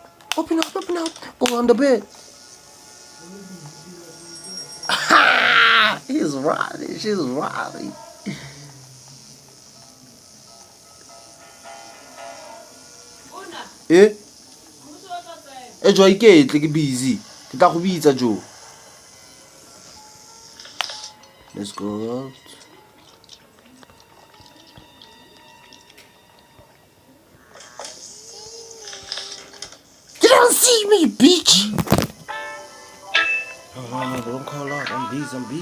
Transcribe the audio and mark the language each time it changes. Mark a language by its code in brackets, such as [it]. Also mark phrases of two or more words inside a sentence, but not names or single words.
[en] Open up, open up. Go on the bed. Ha! He's Riley. She's Riley. Eh? Joe, [tn] ke tle ke busy. Ke tla go bitsa Joe. [en] Let's go out. You don't see me, bitch. No, don't call out. I'm busy.